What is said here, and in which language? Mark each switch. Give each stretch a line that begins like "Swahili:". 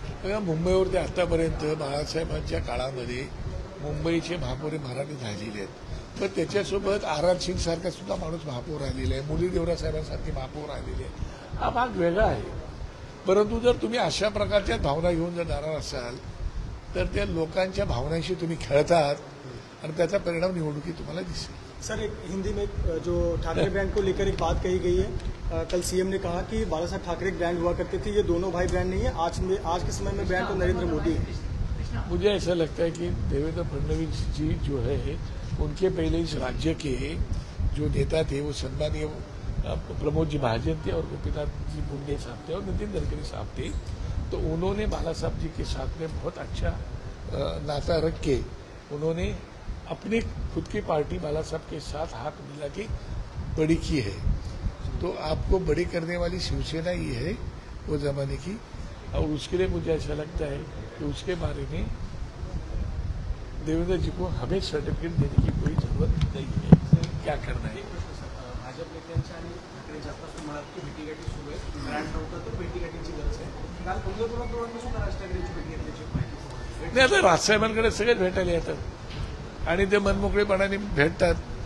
Marathi: बघा, मुंबईवरती आतापर्यंत बाळासाहेबांच्या काळामध्ये मुंबईचे महापौर हे मराठी झालेले आहेत, पण त्याच्यासोबत आर सिंग सारखा सुद्धा माणूस महापौर आलेला आहे, मुरली देवरा साहेबांसारखे महापौर आलेले आहे. हा भाग वेगळा आहे. परंतु जर तुम्ही अशा प्रकारच्या भावना घेऊन जर जाणार असाल तर त्या लोकांच्या भावनांशी तुम्ही खेळतात आणि त्याचा परिणाम निवडणुकीत तुम्हाला दिसेल.
Hindi: सर, एक हिंदी में जो ठाकरे ब्रांड को लेकर एक बात कही गई है, कल सीएम ने कहा कि बाला साहब ठाकरे एक ब्रांड हुआ करते थे, ये दोनों भाई ब्रांड नहीं है, आज के समय में ब्रांड तो नरेंद्र मोदी है. मुझे ऐसा लगता है कि देवेंद्र फडणवीस जी जो है उनके पहले इस राज्य के जो नेता थे वो सम्मानीय प्रमोद जी महाजन थे और गोपीनाथ जी मुंडे साहब थे और नितिन गडकरी साहब थे. तो उन्होंने बाला साहब जी के साथ में बहुत अच्छा नाता रख के उन्होंने अपनी खुद की पार्टी बाला साहब के साथ हाथ मिला के बड़ी की है. तो आपको बड़ी करने वाली शिवसेना ही है वो जमाने की, और उसके लिए मुझे ऐसा लगता है कि उसके बारे में देवेंद्र जी को हमें सर्टिफिकेट देने की कोई जरूरत नहीं है. क्या करना है
Marathi: भाजप नेत्यांच्या आणि ठाकरेंच्या आतापासून म्हणाल की भेटीगाठी सुरू आहे, ब्रँड नव्हतं तर भेटीगाठीची गरज आहे. काल पंतप्रधानांनी सुद्धा राज ठाकरेंची भेट घेतल्याची माहिती समजली. नाही, आता राजसाहेबांकडे सगळेच भेटायला येतात आणि ते मनमोकळेपणाने भेटतात.